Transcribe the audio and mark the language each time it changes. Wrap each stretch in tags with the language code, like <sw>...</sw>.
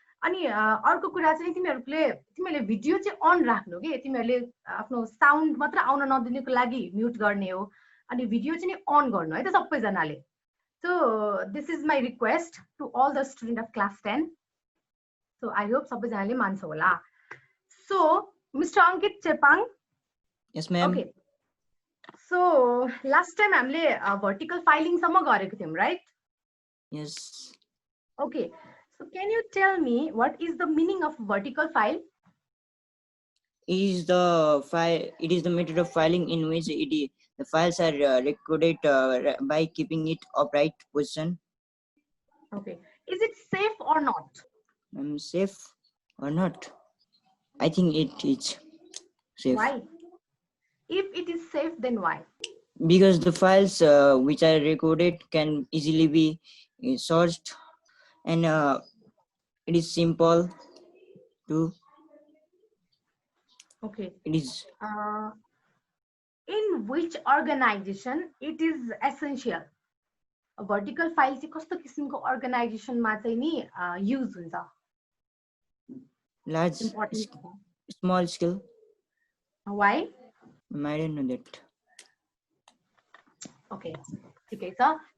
<ne>अनि अर्को कुरा चाहिँ तिमीहरूले भिडियो चाहिँ अन राख्नु के, तिमीहरूले आफ्नो साउन्ड मात्र आउन नदिनुको लागि म्युट गर्ने हो, अनि भिडियो चाहिँ नि अन गर्नु है त सबैजनाले.</ne> <en>So this is my request to all the student of class 10. So I hope</en> <ne>सबैजनाले मान्छ होला.</ne> <en>So Mr. Ankit Chepang. Yes, ma'am. Okay. So last time</en> <ne>हामीले vertical filing सम्म गरेको थियौँ, right?</ne> <en>Yes. Okay. So can you tell me what is the meaning of vertical file? It is the method of filing in which the files are recorded by keeping it upright position. Okay. Is it safe or not? Safe or not? I think it is safe. Why? If it is safe, then why? Because the files which are recorded can easily be searched, and it is simple to. Okay. It is. In which organization it is essential?</en> <ne>Vertical file चाहिँ कस्तो किसिमको अर्गनाइजेसनमा चाहिँ नि use हुन्छ?</ne> <en>Large, small scale. Why? I don't know that.</en> <ne>Okay, ठिकै छ.</ne>